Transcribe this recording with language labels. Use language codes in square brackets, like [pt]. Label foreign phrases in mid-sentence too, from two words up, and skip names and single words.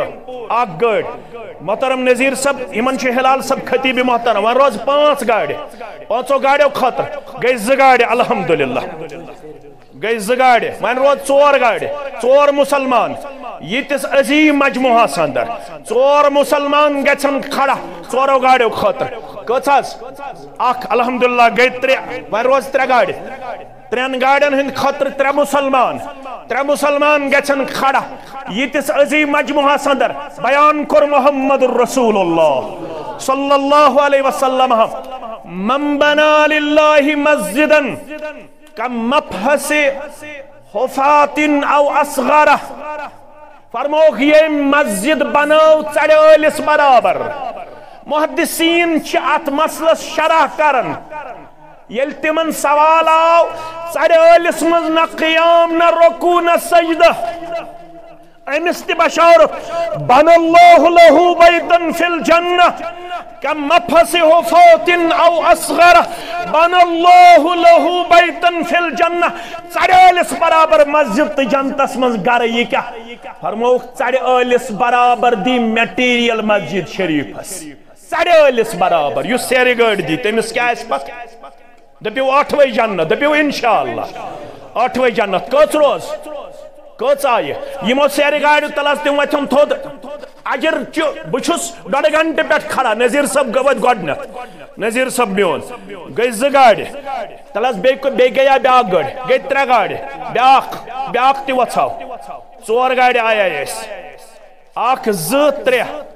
[ks] 1 گٲڑۍ محترم نذیٖر صاحب یِمن چھُ ہلال صاحب خطیٖب محترم وۄنۍ روز 5 گاڑِ 5 گاڑیو خٲطرٕ گٔے 2 گاڑِ الحمدللہ گٔے 2 گاڑِ وۄنۍ روز 4 گاڑِ 4 مسلمان ییٖتِس عظیٖم مجموعس اندر 4 مسلمان گژھن کھڑا 4 گاڑیو خٲطرٕ کٔژ حظ اخ الحمدللہ گئی ترے وۄنۍ روز ترے گاڑِ ترٛٮ۪ن گاڑٮ۪ن ہٕنٛدۍ خٲطرٕ ترٛےٚ مُسلمان گژھن کھڑا ییٖتِس عظیٖم مجموعس اندر بیان کوٚر محمد [ar] رسول اللہ صلی اللہ علیہ وسلم من بنا للہ مسجدا کمفحص حفاة او اصغرہ [ks] فرموک یہ مسجد بنو ژرِ ٲلِس برابر محدثین چھِ اتھ مسلس شرح کرن یل تمن سوال آو ژرِ ٲلِس منٛز نہ قیام نہ رکوع نہ سجدہ امس تہِ بشارت بن [ar] اللہ لہ بیتن فی الجنہ کمفحص حفاة او اصغرہ بن اللہ لہ بیتن فی الجنہ [ks] ژرِ ٲلِس برابر مسجد تہ جنتس منٛز گرٕ یہ کیا فرموک ژرِ ٲلِس برابر [en] the material [ks] مسجد شریفس ژرِ ٲلِس برابر یُس سیرِ گٲڑۍ دی تٔمِس کیٛاہ آسہِ پتہٕ دپیو ٲٹھوے جنت دپیو انشاءاللہ ٲٹھوے جنت کٔژ روز کٔژ آیہِ یِمو سیرِ گاڑیو تل حظ تِم وتھن تھوٚد اجر چھُ بہٕ چھُس ڈۄڈٕ گھنٹہٕ پٮ۪ٹھ کھڑا نذیٖر صٲب وٲتۍ گۄڈٕنٮ۪تھ نذیٖر صٲب میون گٔے زٕ گاڑِ تل حظ بیٚیہِ گٔیا بیٛاکھ گٲڑۍ گٔے ترٛےٚ گاڑِ بیٛاکھ تہِ وۄژھاو ژور گاڑِ آیے أسۍ اکھ زٕ ترٛےٚ